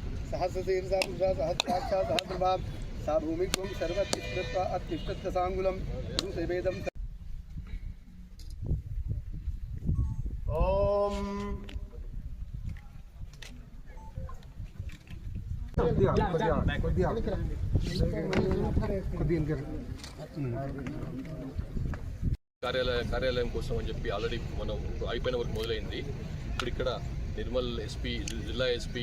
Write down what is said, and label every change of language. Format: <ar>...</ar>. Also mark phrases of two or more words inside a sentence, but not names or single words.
<sa>सहस्रशीर्षा पुरुषा सहस्राक्षा सहस्रभाव सा भूमित्वं सर्वतिष्ठत्वा अत्तिष्ठत्साङ्गुलं गुरुसेवेदं ॐ</sa> <te>కార్యాలయం కోసం అని చెప్పి ఆల్రెడీ మనం అయిపోయిన వరకు మొదలైంది. ఇప్పుడు ఇక్కడ నిర్మల్ ఎస్పీ, జిల్లా ఎస్పీ</te>